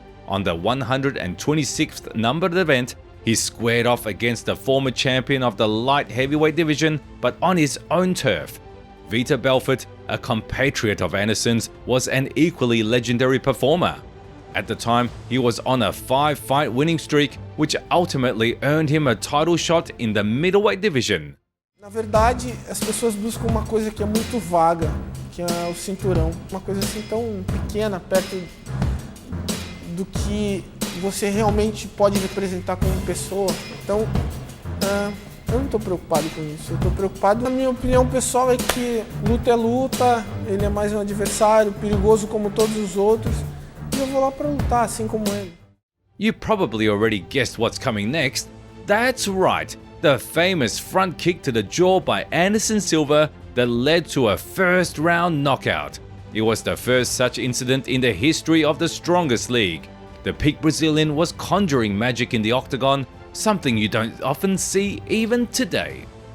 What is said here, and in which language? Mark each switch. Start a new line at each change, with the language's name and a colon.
English: On the 126th numbered event, he squared off against the former champion of the light heavyweight division, but on his own turf. Vita Belford, a compatriot of Anderson's, was an equally legendary performer. At the time, he was on a 5-fight winning streak, which ultimately earned him a title shot in the middleweight division.
Portuguese: Na verdade, as pessoas buscam uma coisa que é muito vaga, que é o cinturão. Uma coisa assim tão pequena, perto do que você realmente pode representar como pessoa. Então, eu não estou preocupado com isso. Eu estou preocupado, na minha opinião pessoal, é que luta é luta, ele é mais um adversário, perigoso como todos os outros, e eu vou lá para lutar, assim como ele.
English: You probably already guessed what's coming next. That's right, the famous front kick to the jaw by Anderson Silva that led to a first-round knockout. It was the first such incident in the history of the strongest league. The peak Brazilian was conjuring magic in the octagon, something you don't often see even today.